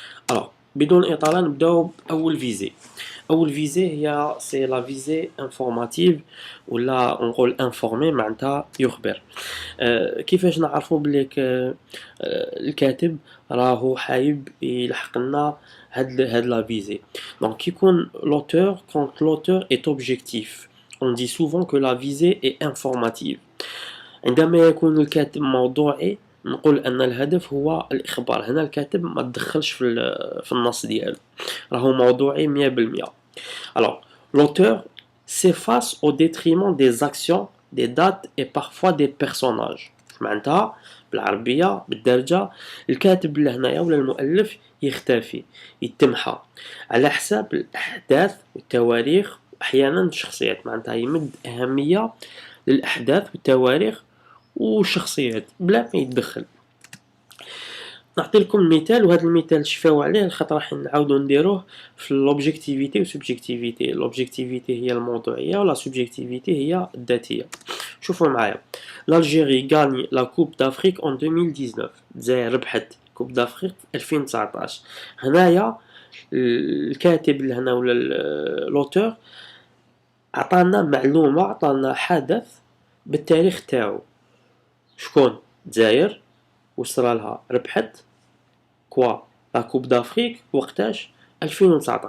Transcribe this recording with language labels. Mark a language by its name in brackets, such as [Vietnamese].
[Arabic] الوغ بدون اطاله نبداو باول فيزي. اول فيزي هي سي لا فيزي انفورماتيف، ولا نقول انفورمي معناتها يخبر. كيفاش نعرفوا بلي الكاتب راهو حايب يلحق لنا هاد لا فيزي؟ دونك كيكون [French] l'auteur quand l'auteur est objectif. On dit souvent que la visée est informative. [Arabic] عندما يكون الكاتب موضوعي نقول ان الهدف هو الاخبار. هنا الكاتب ما تدخلش في النص ديالو، راهو موضوعي 100%. [French] alors l'auteur s'efface au détriment des actions, des dates et parfois des personnages. [Arabic] معناتها بالعربيه بالدارجه الكاتب لهنايا ولا المؤلف يختفي، يتمحى على حساب الاحداث والتواريخ واحيانا الشخصيات. معناتها يمد اهميه للأحداث والتواريخ والشخصيات بلا ما يتدخل. نعطي لكم مثال، وهذا المثال شفاو عليه خاطر راح نعاودو نديروه في لوبجيكتيفيتي وسوبجيكتيفيتي. لوبجيكتيفيتي هي الموضوعية ولا سوبجيكتيفيتي هي الذاتية. شوفوا معايا، [French] l'Algérie gagne la Coupe d'Afrique en 2019. [Arabic] الجزائر ربحت كوب دافريك في 2019. هنايا الكاتب لهنا ولا لوتور عطانا معلومة، عطانا حدث بالتاريخ تاعو. شكون؟ الجزائر وصرالها ربحت كوا لا كوب دافريك وقتاش؟ 2019.